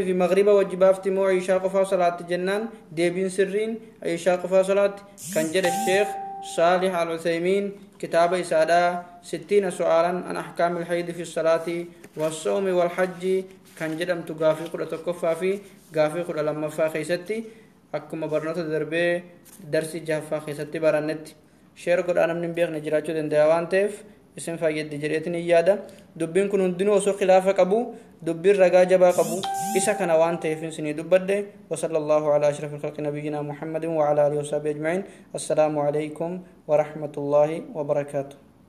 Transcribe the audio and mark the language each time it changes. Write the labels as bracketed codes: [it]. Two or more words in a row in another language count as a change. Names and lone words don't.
[om] fi magriba wajji baafti moo ishaa qofaa salaatti jennaan deebiin sirriin ishaa qofaa salaatti kan jedhe Sheekh Saalih Al-Uthaymin kitaaba isaadhaa 60 su'aalan an ahkaamil hayd fi salaati was-sawmi wal hajji kan jedhamtu gaafii 11ffaa fi gaafii 12ffaa keessatti akkuma barnoota darbee darsii 6ffaa keessatti barannetti sheer godhaa namni beekne jiraachuu danda'a waan ta'eef isin fayyadde jedheetin yaada. Dubbiin kun hundinuu osoo khilaafa qabu dubbiin ragaa jabaa qabu isa kana waan ta'eef isinii dubbadde. [ar] وصلى الله على أشرف الخلق نبينا محمد وعلى آله وصحبه أجمعين. السلام عليكم ورحمة الله وبركاته.